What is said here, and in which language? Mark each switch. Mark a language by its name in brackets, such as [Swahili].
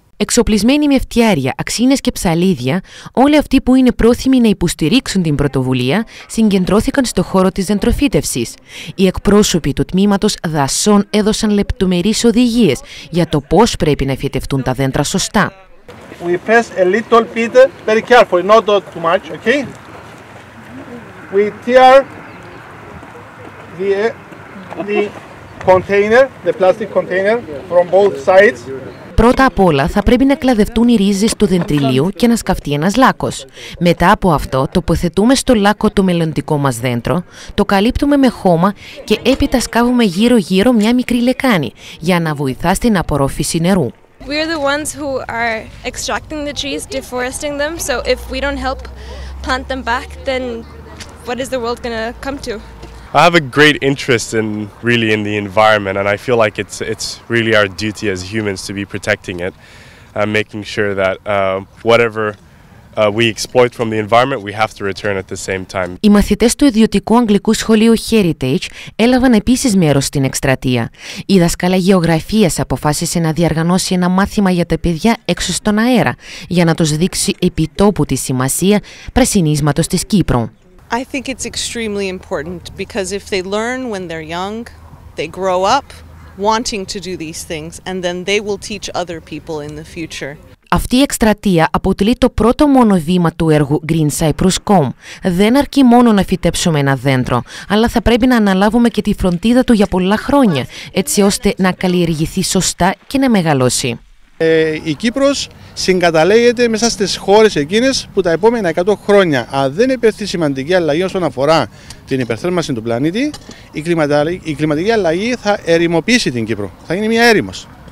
[Greek] Εξοπλισμένοι με φτιάρια, αξίνες και ψαλίδια, όλοι αυτοί που είναι πρόθυμοι να υποστηρίξουν την πρωτοβουλία συγκεντρώθηκαν στο χώρο της δεντροφύτευσης. Οι εκπρόσωποι του τμήματος δασών έδωσαν λεπτομερείς οδηγίες για το πώς πρέπει να φυτευτούν τα δέντρα σωστά. [English] We press a little bit, very careful, not too much, okay? We tear the container, the plastic container from both sides. [Greek] Πρώτα απ' όλα θα πρέπει να κλαδευτούν οι ρίζες του δεντριλίου και να σκαφτεί ένας λάκκος. Μετά από αυτό τοποθετούμε στο λάκκο το μελλοντικό μας δέντρο, το καλύπτουμε με χώμα και έπειτα σκάβουμε γύρω-γύρω μια μικρή λεκάνη για να βοηθά στην απορρόφηση νερού. [English] We're the ones who are extracting the trees, deforesting them, so if we don't help plant them back, then what is the world gonna come to? I have a great interest in the environment, and I feel like it's really our duty as humans to be protecting it, making sure that whatever we exploit from the environment, we have to return at the same time. [Greek] Οι μαθητές του ιδιωτικού αγγλικού σχολείου Heritage έλαβαν επίσης μέρος στην εκστρατεία. Η δασκάλα γεωγραφίας αποφάσισε να διοργανώσει ένα μάθημα για τα παιδιά έξω στον αέρα, για να τους δείξει επιτόπου τη σημασία πρασινίσματος της Κύπρου. [English] I think it's extremely important because if they learn when they're young, they grow up wanting to do these things and then they will teach other people in the future. [Greek] Αυτή η εκστρατεία αποτελεί το πρώτο μόνο βήμα του έργου Green Cyprus Com. Δεν αρκεί μόνο να φυτέψουμε ένα δέντρο, αλλά θα πρέπει να αναλάβουμε και τη φροντίδα του για πολλά χρόνια, έτσι ώστε να καλλιεργηθεί σωστά και να μεγαλώσει. Η Κύπρος συγκαταλέγεται μέσα στις χώρες εκείνες που τα επόμενα 100 χρόνια, αν δεν επέλθει σημαντική αλλαγή όσον αφορά την υπερθέρμανση του πλανήτη, η κλιματική αλλαγή θα ερημοποιήσει την Κύπρο. Θα γίνει μια έρημος.